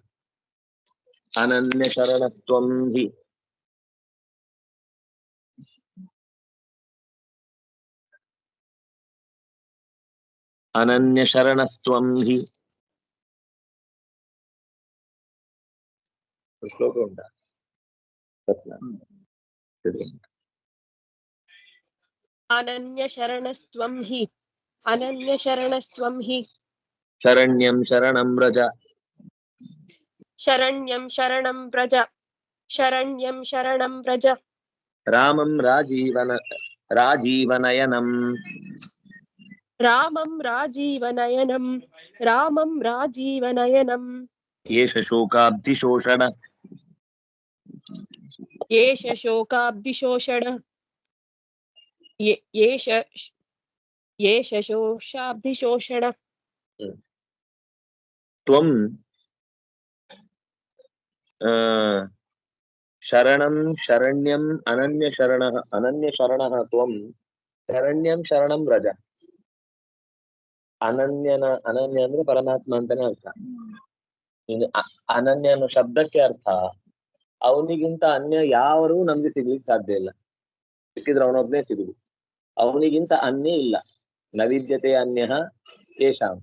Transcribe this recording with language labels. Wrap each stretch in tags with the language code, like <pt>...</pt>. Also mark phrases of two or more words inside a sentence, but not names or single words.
<sa>ಅನನ್ಯ ಶರಣತ್ವಂ ಹಿ ಅನನ್ಯ ಶರಣಸ್ತ್ವಂ ಹಿ</sa> <kn>ಶ್ಲೋಕ ಉಂಟಾ?</kn> <sa>ಅನನ್ಯ ಶರಣಸ್ತ್ವಂ ಹಿ ಅನನ್ಯ ಶರಣಸ್ತ್ವಂ ಹಿ ಶರಣ್ಯಂ ಶರಣಂ ವ್ರಜ ಶರಣ್ಯಂ ಶರಣಂ ವ್ರಜ ಶರಣ್ಯಂ ಶರಣಂ ವ್ರಜ ರಾಮಂ ರಾಜೀವನಯನಂ ರಾಮಂ ರಾಜೀವನಯನಂ ರಾಮಂ ರಾಜೀವನಯನಂ ಏಷ ಶೋಕಾಬ್ಧಿಶೋಷಣ ಏಷ ಶೋಕಾಬ್ಧಿಶೋಷಣ ಏಷ ಶೋಷಾಬ್ಧಿಶೋಷಣ ತ್ವಂ ಆ ಶರಣಂ ಶರಣ್ಯಂ ಅನನ್ಯ ಶರಣಃ ತ್ವಂ ಶರಣ್ಯಂ ಶರಣಂ ವ್ರಜ.</sa> <kn>ಅನನ್ಯ ಅಂದ್ರೆ ಪರಮಾತ್ಮ ಅಂತಾನೆ ಅರ್ಥ. ಇನ್ನು ಅನನ್ಯ ಅನ್ನೋ ಶಬ್ದಕ್ಕೆ ಅರ್ಥ ಅವನಿಗಿಂತ ಅನ್ಯ ಯಾರೂ ನಮ್ಗೆ ಸಿಗ್ಲಿಕ್ಕೆ ಸಾಧ್ಯ ಇಲ್ಲ. ಸಿಕ್ಕಿದ್ರೆ ಅವನೊಬ್ನೇ ಸಿಗುದು. ಅವನಿಗಿಂತ ಅನ್ಯ ಇಲ್ಲ.</kn> <sa>ನವಿದ್ಯತೆ ಅನ್ಯ ಕೇಶಾಂ.</sa>